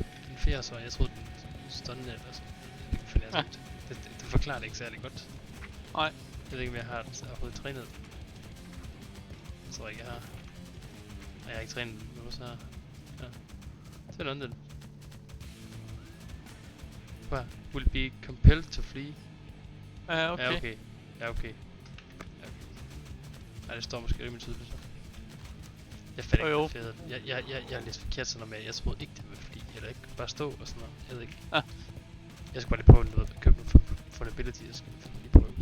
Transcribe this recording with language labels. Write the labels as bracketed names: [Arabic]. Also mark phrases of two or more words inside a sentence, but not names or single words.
[Danish] Den fjerde så, jeg troede den stående eller sådan. Det finder jeg sådan. Det forklarer det ikke særlig godt. Nej. Jeg ved ikke, om jeg har den, så jeg har fået trænet. Jeg tror ikke, jeg har. Nej, jeg har ikke trænet den nu, så... Ja. Så er det den. Hvad? [English] Will be compelled to flee. [Danish] Ja, okay. Ja, okay. Ja, okay. Nej, det står måske rimelig tydeligt så. Jeg fandt ikke, hvad det hedder. Jeg læste forkert sådan noget med, jeg troede ikke, det ville flie. Eller ikke bare stå og sådan noget. Jeg ved ikke. Ah. Jeg skal bare lige prøve noget at købe noget for en ability, jeg skal lige prøves.